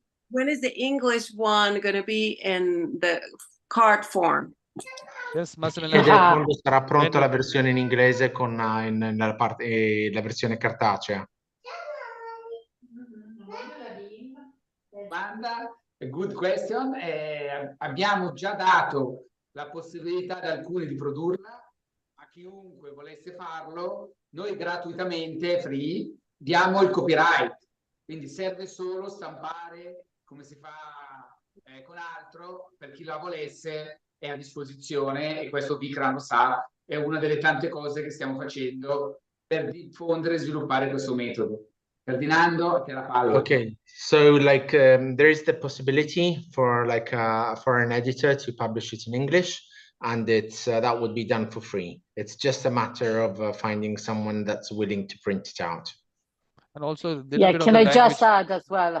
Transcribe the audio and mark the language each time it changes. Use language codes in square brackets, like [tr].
[en] When is the English one going to be in the card form? Yes, Massimiliano. [it] Quando sarà pronta la versione in inglese con la versione cartacea. [en] Domanda, good question. [it] Abbiamo già dato la possibilità ad alcuni di produrla, a chiunque volesse farlo, noi gratuitamente, free, diamo il copyright. Quindi serve solo stampare come si fa con altro, per chi la volesse è a disposizione, e questo Vikram lo sa, è una delle tante cose che stiamo facendo per diffondere e sviluppare questo metodo. Ferdinando, te la palla. [en] Okay, so like there is the possibility for like for an editor to publish it in English, and it's that would be done for free. It's just a matter of finding someone that's willing to print it out. And also, yeah, can I just add as well?